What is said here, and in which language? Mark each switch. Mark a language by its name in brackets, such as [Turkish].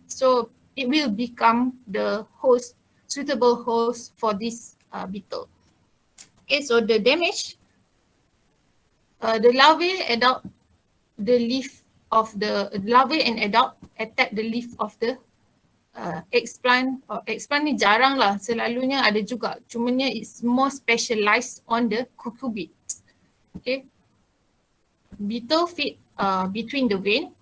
[English] So it will become the host, suitable host for this beetle. Okay, so the damage, the larvae adult, the leaf of the larvae and adult attack the leaf of the eggplant. [Malay] Eggplant ni jarang lah, selalunya ada juga. Cumanya [English] it's more specialized on the cucurbits. Okay. Beetle feed between the vein.